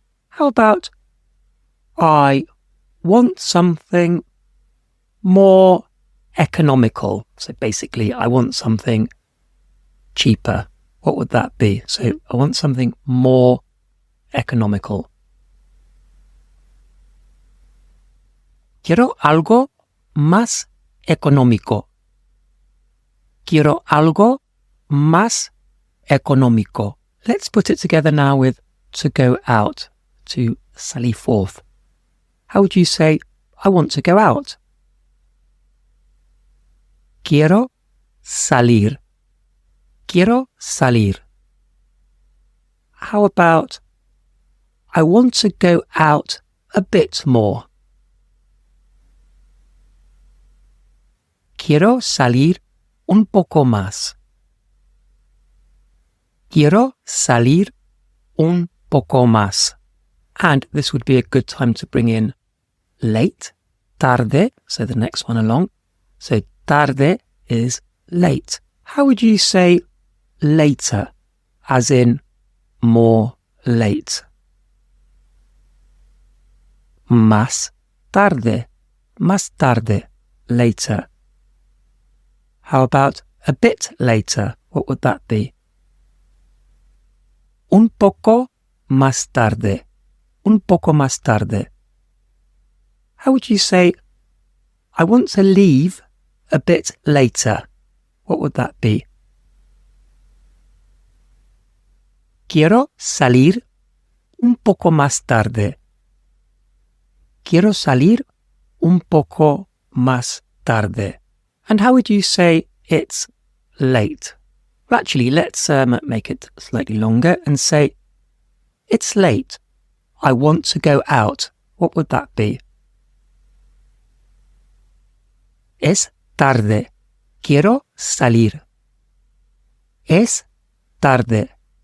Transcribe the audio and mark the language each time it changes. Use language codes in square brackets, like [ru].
[en] How about, I want something more economical? So basically, I want something cheaper. What would that be? So I want something more economical. [es] Quiero algo más económico. Quiero algo más económico. [en] Let's put it together now with to go out, to salir forth. How would you say, I want to go out? [es] Quiero salir. Quiero salir. [en] How about, I want to go out a bit more? [es] Quiero salir un poco más. Quiero salir un poco más. [en] And this would be a good time to bring in late, tarde, so the next one along. So tarde is late. How would you say later, as in more late? [es] Más tarde, later. [en] How about a bit later? What would that be? [es] Un poco más tarde. Un poco más tarde. [en] How would you say, I want to leave a bit later? What would that be? [es] Quiero salir un poco más tarde. Quiero salir un poco más tarde. [en] And how would you say it's late? Well, actually, let's make it slightly longer and say, it's late. I want to go out. What would that be? [es] Es tarde. Quiero salir. Es tarde.